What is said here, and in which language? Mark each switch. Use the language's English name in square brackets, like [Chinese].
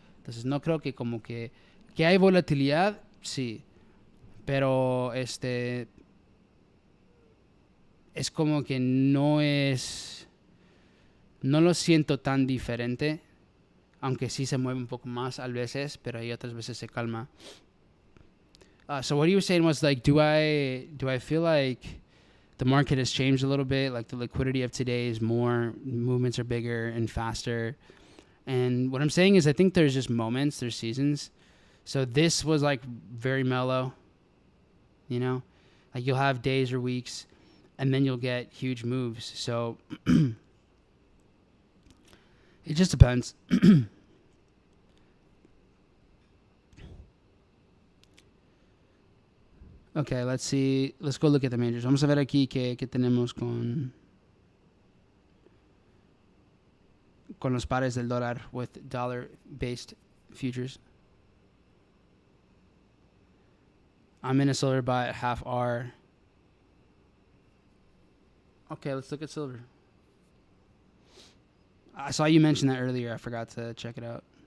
[Spanish] Entonces no creo que como que hay volatilidad, sí, pero es como que no lo siento tan diferente, aunque sí se mueve un poco más a veces, pero hay otras veces se calma. [English] So what he was saying was like, do I feel like the market has changed a little bit. Like the liquidity of today is more, movements are bigger and faster. And what I'm saying is I think there's just moments, there's seasons. So this was like very mellow, you know, like you'll have days or weeks and then you'll get huge moves. So it just depends. Okay, let's see. Let's go look at the majors. [Spanish] Vamos a ver aquí qué tenemos con los pares del dólar [English] with dollar-based futures. I'm in a silver buy at half R. Okay, let's look at silver. I saw you mention that earlier. I forgot to check it out.